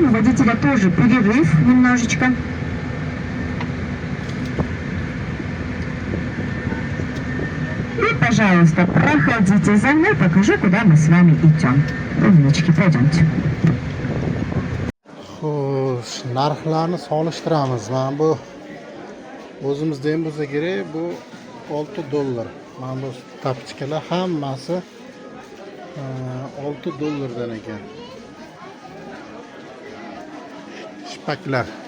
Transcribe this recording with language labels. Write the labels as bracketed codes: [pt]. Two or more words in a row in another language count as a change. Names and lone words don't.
[ru] У водителя тоже перерыв немножечко. И, пожалуйста, проходите за мной, покажу, куда мы с вами идем. Умнички, пойдемте. [uz] Xo'sh, narxlarni solishtiramiz. Mana bu o'zimizda ham bo'lsa kerak, bu $6. Mana bu tapchikalar hammasi $6 ekan. Shipaklar.